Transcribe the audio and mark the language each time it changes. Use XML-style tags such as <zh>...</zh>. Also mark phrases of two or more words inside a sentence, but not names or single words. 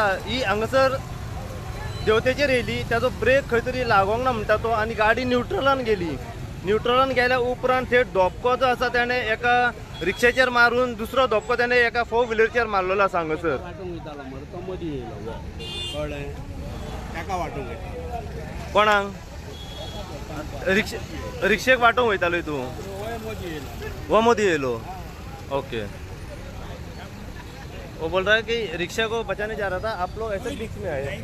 <kok>ही हांगासर देवतेचेर येयली ताजो ब्रेक खंय तरी लागोंक ना म्हणटा तो आनी गाडी न्यूट्रलान गेली न्यूट्रलान गेल्या उपरांत थेट धक्को जो आसा ताणें एका रिक्षेचेर मारून दुसरो धक्को ताणें एका 4 व्हिलरचेर मारलेलो आसा हांगासर वाटूंक वयतालो मरे तो मदीं येयलो कळ्ळें ताका वाटूंक वयता कोणाक रिक्षेक वाटोवंक वयतालो तूं मदीं येयलो</kok> <hi>वो</hi> <kok>मदीं येयलो</kok> <hi>ओके वो बोल रहा है कि रिक्शा को बचाने जा रहा था आप लोग ऐसे बीच में आए</hi>